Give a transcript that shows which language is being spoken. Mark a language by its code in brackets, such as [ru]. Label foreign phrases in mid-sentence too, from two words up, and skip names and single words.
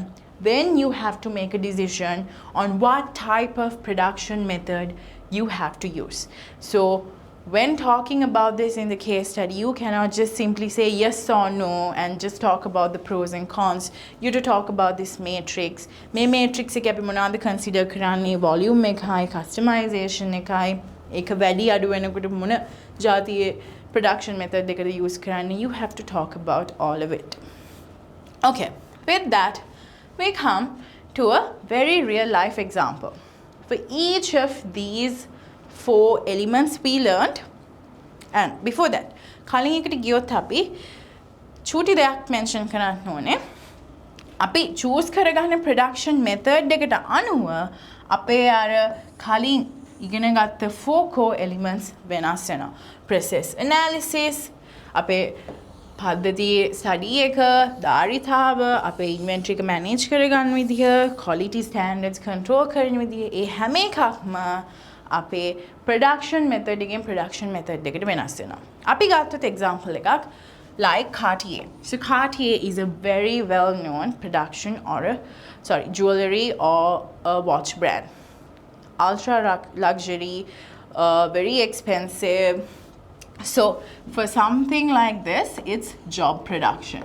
[en] Then you have to make a decision on what type of production method you have to use. So when talking about this in the case study, you cannot just simply say yes or no and just talk about the pros and cons. You have to talk about this matrix. [si] May matrix එක අපි මොනවද consider කරන්නේ? Volume එකයි, customization එකයි, ඒක වැඩි අඩු වෙනකොට මොන ජාතියේ [en] production method [si] එකද use කරන්නේ? [en] You have to talk about all of it. Okay, with that, we come to a very real life example. For each of these 4 elements we learned, and before that, [si] කලින් එකට ගියොත් අපි චූටි දෙයක් mention කරන්න ඕනේ. අපි choose කරගන්න [en] production method [si] එකට අනුව අපේ අර කලින් ඉගෙන ගත්ත 4 [en] core elements [si] වෙනස් වෙනවා. [en] Process analysis, [si] අපේ පද්ධතියේ study එක, ධාරිතාව, අපේ inventory එක manage කරගන්න විදිහ, [en] quality standards control [si] කරන විදිහ, ඒ හැම එකක්ම අපේ [en] production method [si] එකෙන් [en] production method [si] එකට වෙනස් වෙනවා. අපි ගත්තොත් example එකක් like Cartier. [en] So Cartier is a very well known production or jewelry or a watch brand. Ultra luxury, very expensive. So for something like this, it's job production.